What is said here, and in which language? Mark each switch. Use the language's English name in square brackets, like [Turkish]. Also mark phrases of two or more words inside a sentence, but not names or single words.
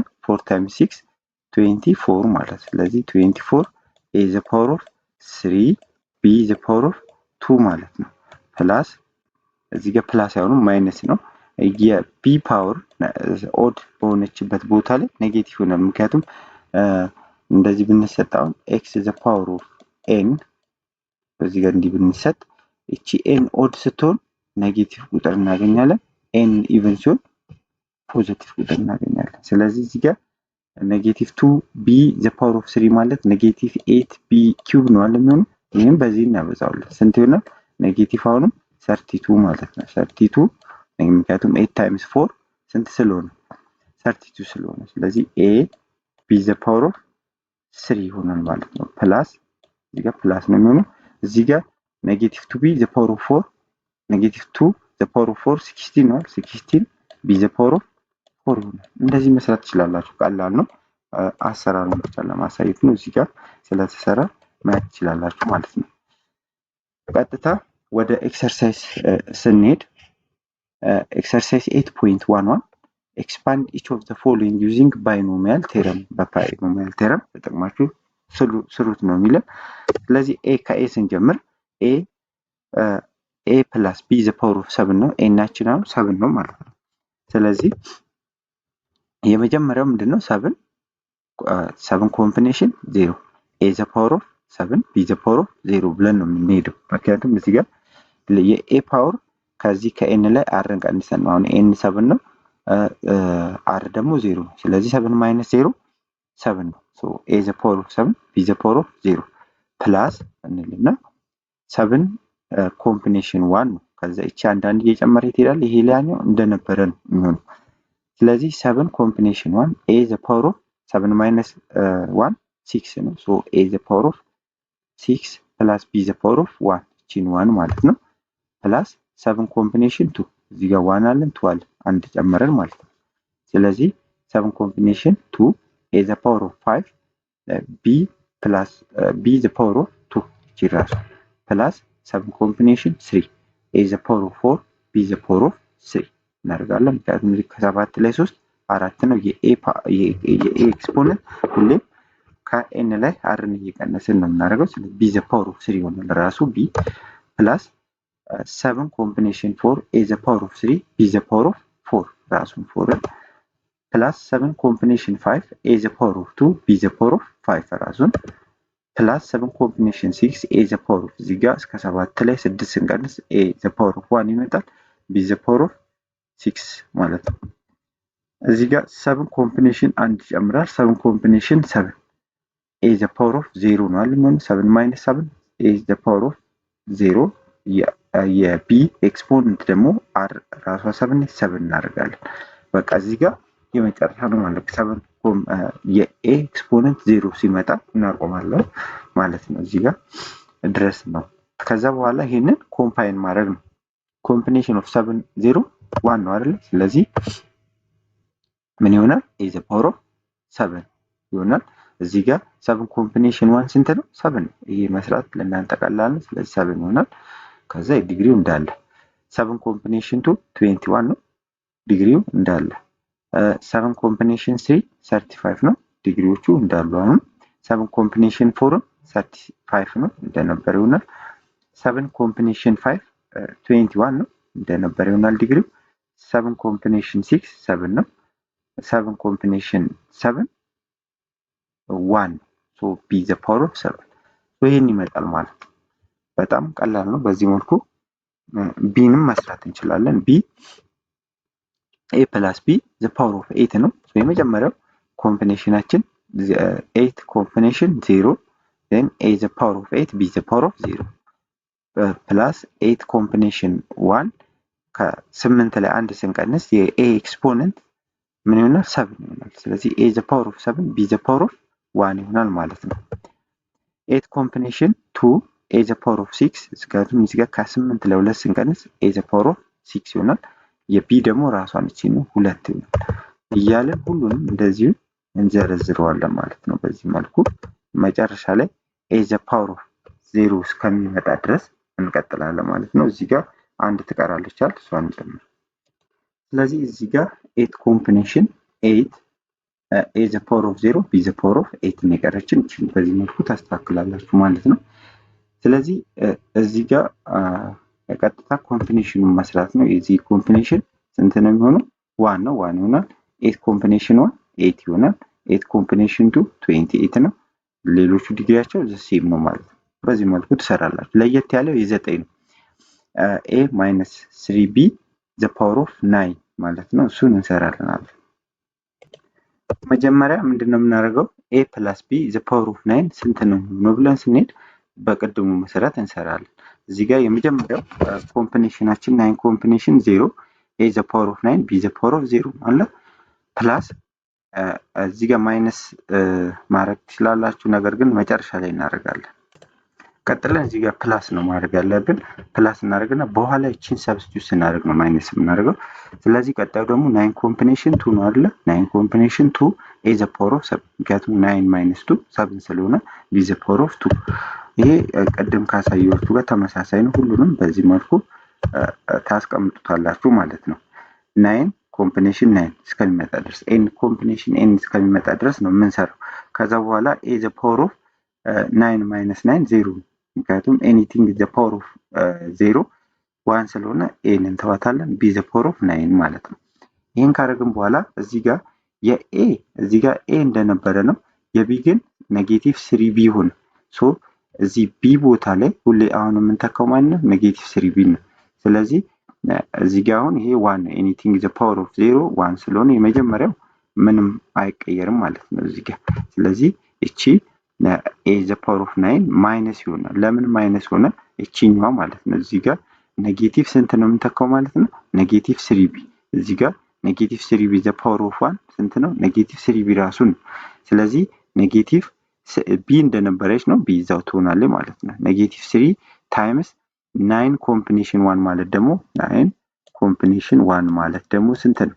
[Amharic] 4 ታይምስ 6 24 ማለት። ስለዚህ 24 [English] a the power of 3 b the power of 2 [Amharic] ማለት ነው። ፕላስ እዚህ ጋር ፕላስ አይሆንም ማይነስ ነው። የb ፓወር ኦድ በሆነችበት ቦታ ላይ ኔጌቲቭ ይሆናል። ምክንያቱም እንደዚህ ብንሰጣው [English] x the power of n [Amharic] በዚህ ጋር እንዲህ ብንሰጥ እቺ n ኦድ ስትሆን ኔጌቲቭ ቁጥር እናገኛለን። n ኢቭን ሲሆን ፖዚቲቭ ቁጥር እናገኛለን። ስለዚህ እዚህ ጋር ኔጌቲቭ [English] 2b the power of 3 [Amharic] ማለት [English] negative 8b cube [Amharic] ነው አይደል የሚሆነው። ይሄን በዚህ እናበዛዋለን። ስንት ይሆናል? ኔጌቲቭ አሁንም 32 ማለት ነው። 32 ምክንያቱም 8 ታይምስ 4 ስንት ስለሆነ 32 ስለሆነ ስለዚህ [English] a b the power of 3 [Amharic] ይሆናል ማለት ነው። ፕላስ እዚህ ጋር ፕላስ ነው የሚሆነው። እዚህ ጋር ኔጌቲቭ [English] 2b the power of 4 [Amharic] ኔጌቲቭ [English] 2 the power of 4 [Amharic] 16 ነው። 16 b [English] the power of 4 [Amharic] ይሆናል። እንደዚህ መስራት ትችላላችሁ። ቀላል ነው። አሰራሩን ብቻ ለማሳየት ነው። እዚህ ጋር ስለተሰራ ማየት ትችላላችሁ ማለት ነው። ቀጥታ ወደ ኤክሰርሳይዝ ስንሄድ ኤክሰርሳይዝ 8.11 [English] expand each of the following using binomial theorem [Amharic] በባይኖሚያል ቴረም ተጠቅማችሁ ስሩት ነው የሚለው። ስለዚህ a ከa ስንጀምር [English] a plus b the power of 7 [Amharic] ነው። a ናችን አሁን 7 ነው ማለት ነው። ስለዚህ የመጀመሪያው ምንድነው? 7 ኮምቢኔሽን 0 [English] a the power of 7 b the power of 0 [Amharic] ብለን ነው የምንሄደው። ምክንያቱም እዚህ ጋር የa ፓወር ከዚህ ከn ላይ rን ቀንሰን ነው። አሁን n 7 ነው r ደግሞ 0 ነው። ስለዚህ 7 - 0 7 ነው። [English] so a the power of 7 b the power of 0 [Amharic] ፕላስ እንልና 7 ኮምቢኔሽን 1 ነው። ከዛ እቺ አንዳንድ እየጨመረ ይሄዳል። ይሄ ላኛው እንደነበረ ነው የሚሆነው። ስለዚህ 7 ኮምቢኔሽን 1 [English] a the power of 7 [Amharic] - 1 6 ነው። [English] so a the power of 6 plus b the power of 1 [Amharic] እቺን 1 ማለት ነው። ፕላስ 7 ኮምቢኔሽን 2 እዚህ ጋር 1 አለን 2 አለ አንድ ጨመረን ማለት ነው። ስለዚህ 7 ኮምቢኔሽን 2 [English] a the power of 5 b plus b the power of 2 [Amharic] እቺ ራሱ ፕላስ 7 ኮምቢኔሽን 3 [English] a the power of 4 b the power of 3 [Amharic] እናደርጋለን። ምክንያቱም እዚህ ከ7 ላይ 3 4 ነው። የa ኤክስፖነንት ሁሌም ከn ላይ rን እየቀነስን ነው የምናደርገው። ስለዚህ [English] b the power of 3 [Amharic] ይሆናል ራሱ b ፕላስ 7 ኮምቢኔሽን 4 a [English] the power of 3 b the power of 4 [Amharic] ራሱን 4 ፕላስ 7 ኮምቢኔሽን 5 [English] a the power of 2 b the power of 5 [Amharic] ራሱን ፕላስ 7 ኮምቢኔሽን 6 [English] a the power of [Amharic] እዚህ ጋር እስከ 7 ላይ 6 ስንቀንስ [English] a the power of 1 [Amharic] ይመጣል [English] b the power of 6 [Amharic] ማለት ነው። እዚህ ጋር 7 ኮምቢኔሽን 1 ይጨምራል 7 ኮምቢኔሽን 7 [English] a the power of 0 [Amharic] ነው አይደል? 7 - 7 [English] a the power of 0 [Amharic] የb ኤክስፖነንት ደግሞ r ራሷ 7 እናደርጋለን። በቃ እዚህ ጋር የመጨረሻ ነው ማለት 7 የa ኤክስፖነንት 0 ሲመጣ እናቆማለን ማለት ነው። እዚህ ጋር ድረስ ነው። ከዛ በኋላ ይሄንን ኮምፓይን ማድረግ ነው። [English] combination of [Amharic] 7 0 1 ነው አይደል? ስለዚህ ምን ይሆናል? [English] a the power of 7 [Amharic] ይሆናል። እዚህ ጋር 7 ኮምቢኔሽን 1 ስንት ነው? 7 ነው። ይሄ መስራት ለእናንተ ቀላል ነው። ስለዚህ 7 ይሆናል። ከዛ ዲግሪው እንዳለ 7 ኮምቢኔሽን 2 21 ነው ዲግሪው እንዳለ 7 ኮምቢኔሽን 3 35 ነው ዲግሪዎቹ እንዳሉ አሁን 7 ኮምቢኔሽን 4 35 ነው እንደነበረ ይሆናል 7 ኮምቢኔሽን 5 21 ነው እንደነበረ ይሆናል ዲግሪው 7 ኮምቢኔሽን 6 7 ነው 7 ኮምቢኔሽን 7 1 [English] so b the power of 7 so [Amharic] ይሄን ይመጣል ማለት ነው። በጣም ቀላል ነው። በዚህ መልኩ ቢንም መስራት እንችላለን። ቢ [English] a plus b the power of 8 [Amharic] ነው። የመጀመሪያው ኮምቢኔሽናችን 8 ኮምቢኔሽን 0 [English] then a the power of 8 b the power of 0 plus [Amharic] 8 ኮምቢኔሽን 1 ከ8 ላይ አንድ ስንቀንስ የa ኤክስፖነንት ምን ይሆናል 7 ይሆናል። ስለዚህ [English] a the power of 7 b the power of 1 [Amharic] ይሆናል ማለት ነው። 8 ኮምቢኔሽን 2 [English] a the power of 6 [Amharic] እስካሁን እዚህ ጋር ከ8 ላይ 2 ስንቀንስ [English] a the power of 6 [Amharic] ይሆናል። የb ደግሞ ራሷን እቺ ነው 2 ይሆናል። እያለን ሁሉንም እንደዚሁ እንዘረዝረዋለን ማለት ነው። በዚህ መልኩ መጨረሻ ላይ [English] a the power of 0 [Amharic] እስከሚመጣ ድረስ እንቀጥላለን ማለት ነው። እዚህ ጋር አንድ ትቀራለች አይደል? እሷን ጨምር ስለዚህ እዚህ ጋር 8 ኮምቢኔሽን 8 [English] a the power of 0 b the power of 8 [Amharic] ነው የቀረችን። በዚህ መልኩ ታስተካክላላችሁ ማለት ነው። ስለዚህ እዚህ ጋር ቀጥታ ኮምቢኔሽኑን መስራት ነው። የዚህ ኮምቢኔሽን ስንት ነው የሚሆነው? 1 ነው። 1 ይሆናል። 8 ኮምቢኔሽን 1 8 ይሆናል። 8 ኮምቢኔሽን 2 28 ነው። ሌሎቹ ዲግሪያቸው ሴም ነው ማለት ነው። በዚህ መልኩ ትሰራላችሁ። ለየት ያለው የ9 ነው። [English] a minus 3b the power of 9 [Amharic] ማለት ነው። እሱን እንሰራለን። መጀመሪያ ምንድነው የምናደርገው? [English] a plus b the power of 9 [Amharic] ስንት ነው ብለን ስንሄድ በቅድሙ መሰረት እንሰራለን። እዚህ ጋር የመጀመሪያው ኮምቢኔሽናችን 9 ኮምቢኔሽን 0 [English] a the power of 9 b the power of 0 [Amharic] ማለት ፕላስ እዚህ ጋር ማይነስ ማድረግ ትችላላችሁ፣ ነገር ግን መጨረሻ ላይ እናደርጋለን። ቀጥለን እዚህ ጋር ፕላስ ነው ማድረግ ያለብን። ፕላስ እናደርግና በኋላ እቺን ሰብስቲዩት ስናደርግ ነው ማይነስ የምናደርገው። ስለዚህ ቀጣዩ ደግሞ 9 ኮምቢኔሽን 2 ነው አይደል? 9 ኮምቢኔሽን 2 [English] a the power of 7 [Amharic] ምክንያቱም 9 minus 2 7 ስለሆነ [English] b the power of 2። [Amharic] ይሄ ቅድም ካሳየኋችሁ ጋር ተመሳሳይ ነው። ሁሉንም በዚህ መልኩ ታስቀምጡታላችሁ ማለት ነው። 9 ኮምቢኔሽን 9 እስከሚመጣ ድረስ n ኮምቢኔሽን n እስከሚመጣ ድረስ ነው የምንሰራው። ከዛ በኋላ [English] a the power of 9 minus [Amharic] 9 0 ምክንያቱም [English] anything the power of 0 [Amharic] 1 ስለሆነ n እንተዋታለን [English] b the power of 9 [Amharic] ማለት ነው። ይሄን ካደረግን በኋላ እዚህ ጋር የa እዚህ ጋር a እንደነበረ ነው፣ የb ግን ኔጌቲቭ 3b ሆነ። ሶ እዚህ b ቦታ ላይ ሁሌ አሁን የምንተካው ማለት ነው ኔጌቲቭ 3b ነው። ስለዚህ እዚህ ጋር አሁን ይሄ 1 [English] anything the power of 0 [Amharic] 1 ስለሆነ የመጀመሪያው ምንም አይቀየርም ማለት ነው እዚህ ጋር። ስለዚህ እቺ [English] a the power of 9 [Amharic] ማይነስ ይሆናል። ለምን ማይነስ ሆነ? እቺኛው ማለት ነው እዚህ ጋር ኔጌቲቭ ስንት ነው የምንተካው ማለት ነው? ኔጌቲቭ 3b። እዚህ ጋር ኔጌቲቭ [English] 3b the power of 1 [Amharic] ስንት ነው? ኔጌቲቭ 3b ራሱ ነው። ስለዚህ ኔጌቲቭ b እንደነበረች ነው b እዛው ትሆናለች ማለት ነው። ኔጌቲቭ 3 ታይምስ 9 ኮምቢኔሽን 1 ማለት ደግሞ 9 ኮምቢኔሽን 1 ማለት ደግሞ ስንት ነው?